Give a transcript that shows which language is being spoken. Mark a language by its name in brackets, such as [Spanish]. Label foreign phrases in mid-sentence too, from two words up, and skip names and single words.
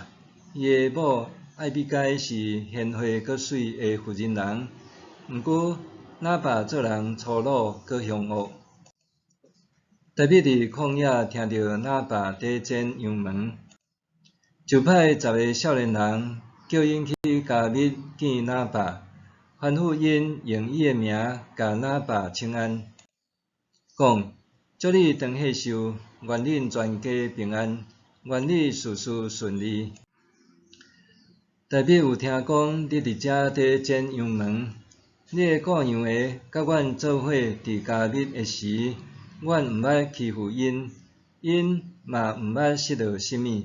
[Min Nan Chinese] 伊的某艾比该是贤惠阁水的妇人人。毋过，拿巴做人粗鲁阁凶恶。大卫伫旷野听到拿巴在剪羊毛。就派10个少年人，叫因去加密见拿巴，吩咐因用伊的名甲拿巴请安，讲：祝你长岁寿，愿恁全家平安，愿你事事顺利。大卫有听讲你伫遮在剪羊毛，你的顾羊的甲阮做伙伫加密的时，阮毋捌欺负因，因嘛毋捌失落什么。